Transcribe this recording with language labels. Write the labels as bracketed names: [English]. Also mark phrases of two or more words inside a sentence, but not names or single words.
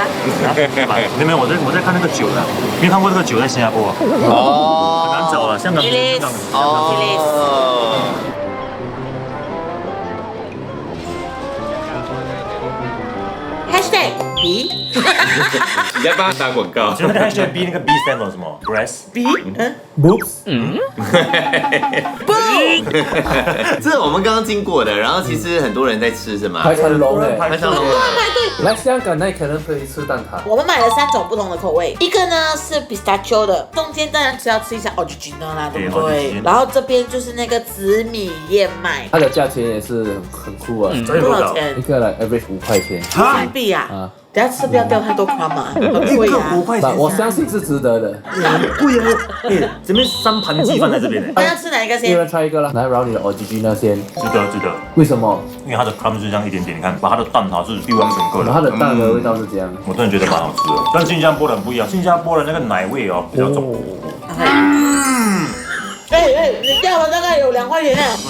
[Chinese] 沒有，我在看那個酒的，沒有看過這個酒在新加坡。很難找啊，香港。 #B。你在幫他打廣告。其實那個 #B 那個 B [English] stand for [Chinese] 什麼 ？Breast Boobs。這是我們剛剛經過的，然後其實很多人在吃，是嗎？排長龍哎，排長龍。來香港那可能可以吃蛋撻。我們買了3種不同的口味，一個呢是 pistachio 的，中間當然只要吃一下 original 啦，對不對？然後這邊就是那個紫米燕麥，它的價錢也是很酷啊，多少錢？一個來 average 5塊錢。新幣啊？等下吃不要掉太多crown嘛，很貴啊。 5塊錢，我相信是值得的。很貴啊！這邊3盤雞放在這邊呢。那要吃哪一個先？一人 try 一個啦，來 round 你的 original 先。值得。為什麼？因為它的 crumb 是這樣一點點，你看，把它的蛋撻是一完整個的。它的蛋的味道是這樣。我真的覺得蠻好吃的，但新加坡的不一樣，新加坡的那個奶味哦比較重。你掉了大概有2塊錢呢。